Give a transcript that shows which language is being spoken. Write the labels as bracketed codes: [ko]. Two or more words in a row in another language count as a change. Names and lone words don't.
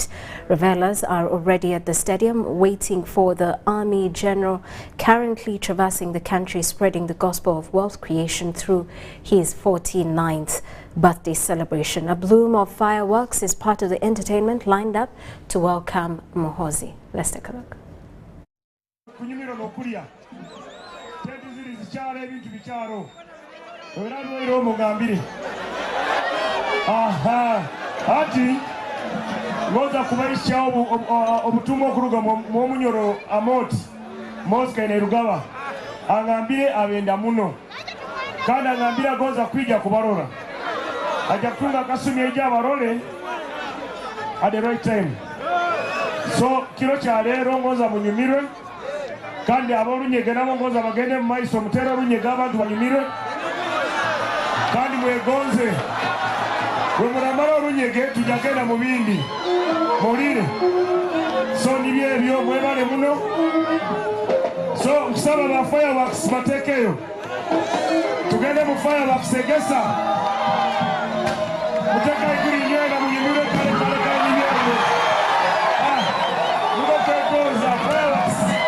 [en] Revelers are already at the stadium waiting for the Army General currently traversing the country spreading the gospel of wealth creation through his 49th birthday celebration. A bloom of fireworks is part of the entertainment lined up to welcome Muhoozi. Let's take a look. [nyo] Aha, ati ngoza kubaisha obutumwa okuruga mu Bunyoro amoti Masaka Kainerugaba angambire abenda muno kandi angambira goza kwija kubarora aja kutunga kasumi eja abarole [en] at the right time. [nyo] So kiro kya leero ngoza munyumirwe kandi abalunyege nabo ngoza bagende mu maiso mutera lunyege abantu banyumirwe kandi mwegonze wemuramara olunyege tujagenda mu bindi mulire so nibyo ebyo mwebale muno so kusaba ba fireworks batekeyo tugende mu fireworks egesa muteka igiri nyenda munyimure kale nibyo mugo tekoza fireworks